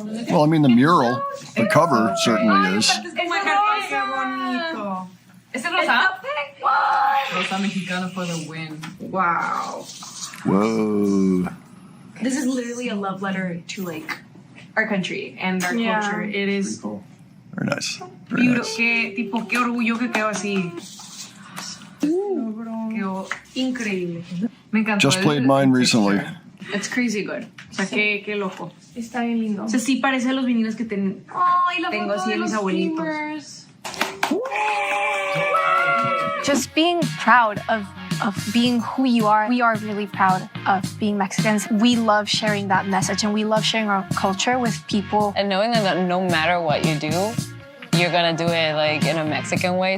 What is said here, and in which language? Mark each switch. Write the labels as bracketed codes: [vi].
[en] Well, I mean, the mural, the cover certainly is. [es] Qué bonito. ¿Es el rosa? Rosa mexicana [en] for the win. Wow. Whoa. This is literally a love letter to like our country and our culture. It is Very nice. Very nice. [es] Qué orgullo que quedó así. Quedó increíble. Me encantó. [en] Just played mine recently. it's crazy good. [es] O sea, qué loco. Está bien lindo. O sea, sí parece a los vinilos que tengo así de mis abuelitos. [en] Just being proud of being who you are. We are really proud of being Mexicans. We love sharing that message and we love sharing our culture with people. And knowing that no matter what you do, you're gonna do it like in a Mexican way.